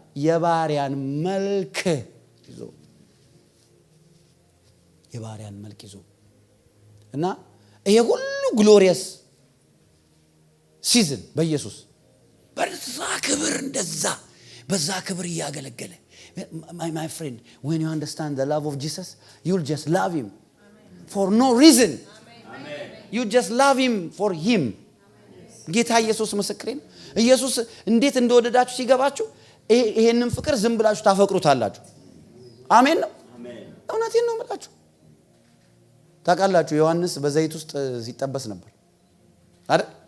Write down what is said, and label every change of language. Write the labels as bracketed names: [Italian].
[Amharic] የባሪያን መልክ ይዞ የባሪያን መልክ ይዞ እና ይሄ ሁሉ ግሎሪየስ ሲዝን በኢየሱስ በዛ ክብር እንደዛ በዛ ክብር እያገለገለ [English] my friend when you understand the love of Jesus you'll just love him for no reason. You just love him for him. [Amharic] ጌታ ኢየሱስ ምስክሬ ነው። ኢየሱስ እንዴት እንደወደዳችሁ ሲገባችሁ ይሄንን ፍቅር ዝም ብላችሁ ታፈቅሩታላችሁ። አሜን ነው። እውነቴን ነው የምላችሁ። ታውቃላችሁ ዮሐንስ በዘይት ውስጥ ሲጠበስ ነበር አይደል?